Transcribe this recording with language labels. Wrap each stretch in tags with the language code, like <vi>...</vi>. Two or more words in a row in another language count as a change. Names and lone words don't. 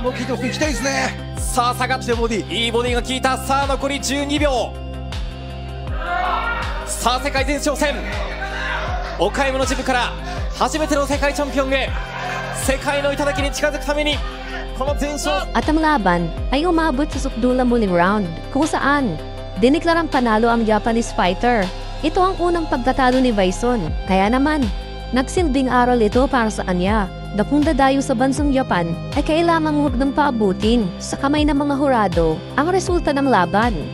<ja>もう効いてます。行きたいですね。さあ下がってボディ、いいボディが効いた。さあ残り12秒。さあ世界前哨戦、岡山のジムから初めての世界チャンピオンへ、世界の頂に近づくためにこの前哨。</ja> <tl>At ang laban ay umabot sa sukdulang muling round kung saan diniklarang panalo ang</tl> <en>Japanese fighter.</en> <tl>Ito ang unang pagkatalo ni Bison, kaya naman nagsilbing aral ito para sa kanya na kung dadayo sa bansang Japan ay kailangang huwag nang paabutin sa kamay ng mga hurado ang resulta ng laban.</tl>